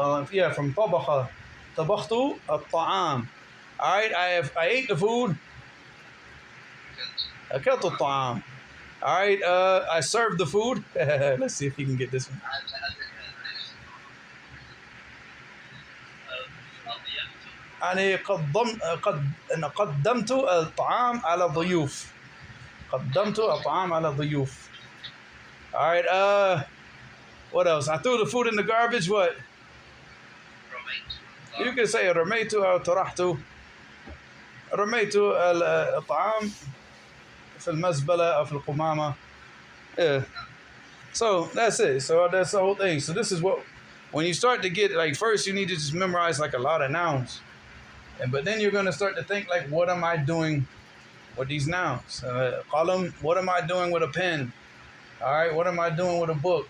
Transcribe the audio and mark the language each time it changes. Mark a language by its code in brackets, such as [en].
[en] Yeah, from طبخ. [ar] طبخت الطعام. [en] All right, I ate the food. [ar] أكلت الطعام. [en] All right, I served the food. Let's see if you can get this one. [ar] أنا قدمت الطعام على ضيوف. قدمت الطعام على ضيوف. [en] All right, what else? I threw the food in the garbage. What? You can say [ar] رميت أو طرحت. رميت الطعام في المزبلة أو في القمامة. [en] Yeah. So that's it. So that's the whole thing. So this is what, when you start to get, like, first you need to just memorize like a lot of nouns. But then you're going to start to think, like, what am I doing with these nouns? Column, what am I doing with a pen? All right, what am I doing with a book?